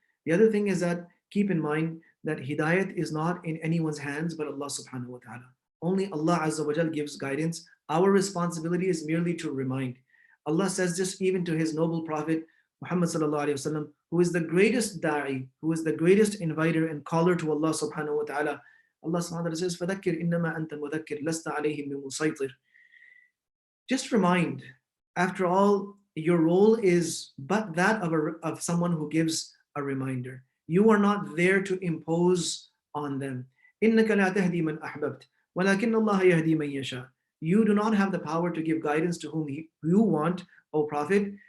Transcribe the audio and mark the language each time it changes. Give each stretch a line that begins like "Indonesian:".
English: The other thing is that keep in mind that hidayat is not in anyone's hands but Allah subhanahu wa ta'ala. Only Allah Azza wa Jal gives guidance. Our responsibility is merely to remind. Allah says this even to his noble prophet Muhammad sallallahu alaihi wasallam, who is the greatest da'i, who is the greatest inviter and caller to Allah subhanahu wa ta'ala. Allah subhanahu wa ta'ala says,
Arabic: فَذَكِّرْ إِنَّمَا أَنْتَ مُذَكِّرْ لَسْتَ عَلَيْهِمْ بِمُسَيْطِرٍ.
English: Just remind. After all, your role is but that of someone who gives a reminder. You are not there to impose on them.
Arabic: إِنَّكَ لَا تَهْدِي مَنْ أَحْبَبْتَ وَلَكِنَّ اللَّهَ يَهْدِي مَنْ يَشَاءُ.
English: You do not have the power to give guidance to whom you want, O Prophet.